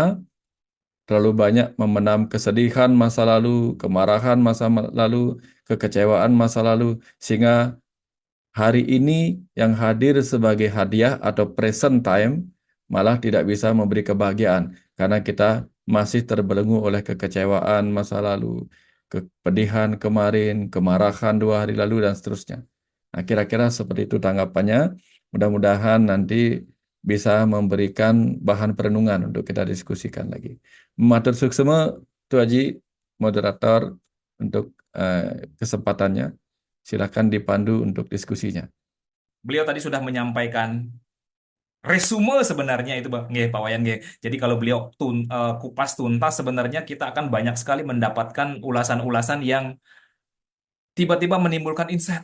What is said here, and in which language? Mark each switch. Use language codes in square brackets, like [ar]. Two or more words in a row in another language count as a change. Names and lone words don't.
[id] Terlalu banyak memenam kesedihan masa lalu, kemarahan masa lalu, kekecewaan masa lalu, sehingga hari ini yang hadir sebagai hadiah atau [en] present time [id] malah tidak bisa memberi kebahagiaan karena kita masih terbelenggu oleh kekecewaan masa lalu, kepedihan kemarin, kemarahan 2 hari lalu dan seterusnya. Nah, kira-kira seperti itu tanggapannya. Mudah-mudahan nanti bisa memberikan bahan perenungan untuk kita diskusikan lagi. [ban] Matur suksema, [id] Tu Haji, moderator, untuk kesempatannya. Silakan dipandu untuk diskusinya. Beliau tadi sudah menyampaikan resume sebenarnya itu Bang, nggih, Pak Wayan nggih. Jadi kalau beliau kupas tuntas sebenarnya kita akan banyak sekali mendapatkan ulasan-ulasan yang tiba-tiba menimbulkan insight.